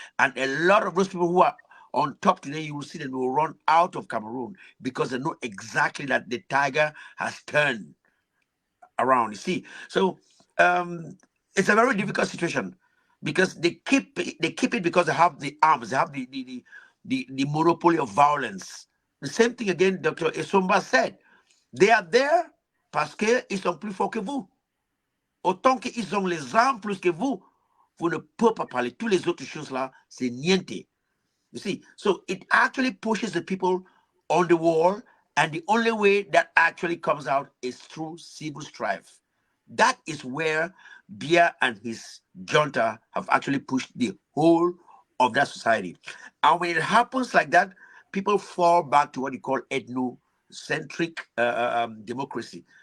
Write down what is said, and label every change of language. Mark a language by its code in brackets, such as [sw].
[en] And a lot of those people who are on top today, you will see them will run out of Cameroon, because they know exactly that the tiger has turned around. You see, so it's a very difficult situation, because they keep it because they have the arms, they have the monopoly of violence. The same thing again, Dr. Esomba said. They are there [fr] parce qu'ils sont plus forts que vous. Autant qu'ils ont les armes plus que vous, vous ne pouvez pas parler. Toutes les autres choses là, c'est niente. [en] You see, so it actually pushes the people on the wall, and the only way that actually comes out is through civil strife. That is where Bia and his junta have actually pushed the whole of that society. And when it happens like that, people fall back to what you call ethnocentric democracy.